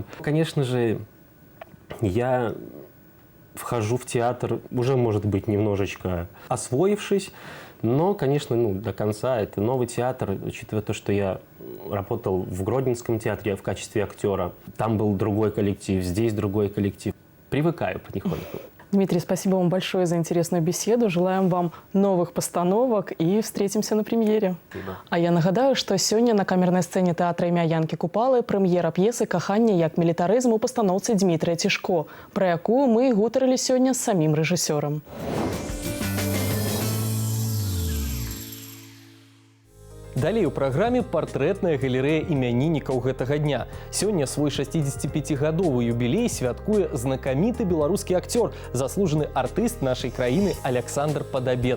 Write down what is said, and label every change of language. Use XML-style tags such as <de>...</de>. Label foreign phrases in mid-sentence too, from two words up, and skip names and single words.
<ru>Конечно же, я вхожу в театр уже, может быть, немножечко освоившись, но, конечно, до конца это новый театр, учитывая то, что я работал в Гродненском театре в качестве актера. Там был другой коллектив, здесь другой коллектив. Привыкаю потихоньку. Дмитрий, спасибо вам большое за интересную беседу. Желаем вам новых постановок и встретимся на премьере. Спасибо. А я нагадаю, что сегодня на камерной сцене театра імя Янки Купалы</ru> <be>прэм'ера п'есы «Каханне як мілітарызм» у пастаноўцы Дмітрия Цішко, про якую мы гутарылі</be> <ru>сегодня с самим режиссером.</ru> <be>Далей у праграме партрэтная галерэя імяніннікаў гэтага дня. Сёння свой 65-гадовы юбілей святкуе знакаміты беларускі акцёр, заслужаны артыст нашай краіны Александр Падабед.</be>